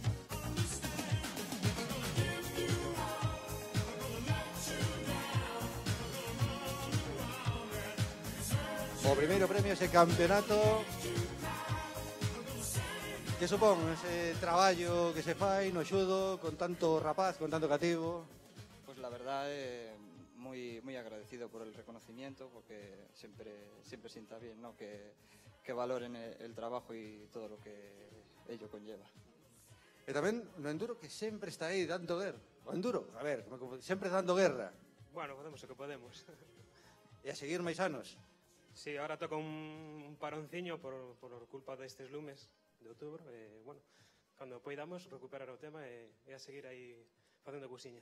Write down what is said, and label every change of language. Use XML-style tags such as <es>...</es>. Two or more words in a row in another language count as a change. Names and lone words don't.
<gl>O primeiro premio, ese campeonato. Que supón ese traballo que se fai no xudo con tanto rapaz, con tanto cativo? Pois la verdade,</gl> <es>muy agradecido por el reconocimiento, porque siempre sienta bien, ¿no? que valoren el trabajo y todo lo que ello conlleva.</es> <gl>E tamén no enduro que sempre está aí dando guerra. O enduro, a ver, sempre dando guerra. Bueno, podemos o que podemos. E a seguir máis anos.</gl> <es>Sí, ahora</es> <gl>toca un paronciño por culpa destes lumes de outubro. Bueno, cando poidamos recuperar o tema e a seguir aí facendo cousiñas.</gl>